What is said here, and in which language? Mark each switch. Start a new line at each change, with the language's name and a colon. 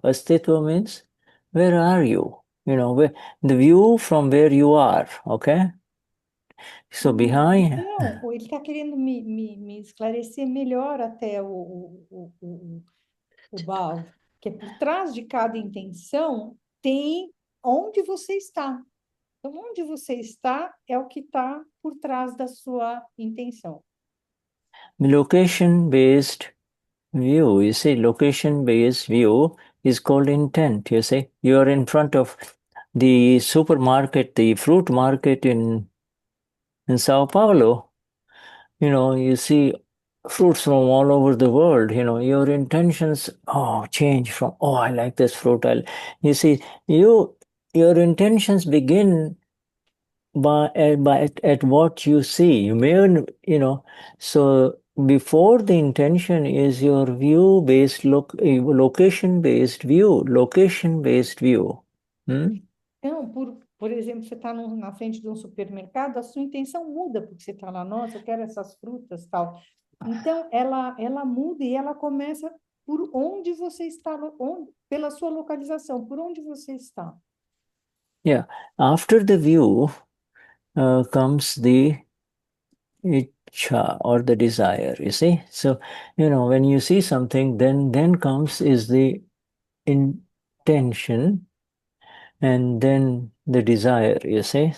English: Astitva means, where are you? The view from where you are, okay? So behind,
Portuguese: Então, ele está querendo me esclarecer melhor até o Bal, que é por trás de cada intenção tem onde você está. Então, onde você está é o que está por trás da sua intenção.
English: the location-based view, you see, location-based view is called intent, you see. You are in front of the supermarket, the fruit market in Sao Paulo, you see fruits from all over the world, your intentions, change from, I like this fruit. You see, your intentions begin at what you see. You may, so before the intention is your view-based, location-based view, location-based view. Hmm?
Portuguese: Então, por exemplo, você está na frente de um supermercado, a sua intenção muda, porque você está lá, nossa, eu quero essas frutas, tal. Então, ela muda e ela começa por onde você está, pela sua localização, por onde você está.
English: Yeah. After the view comes the ichha or the desire, you see. So, when you see something, then comes is the intention and then the desire, you see.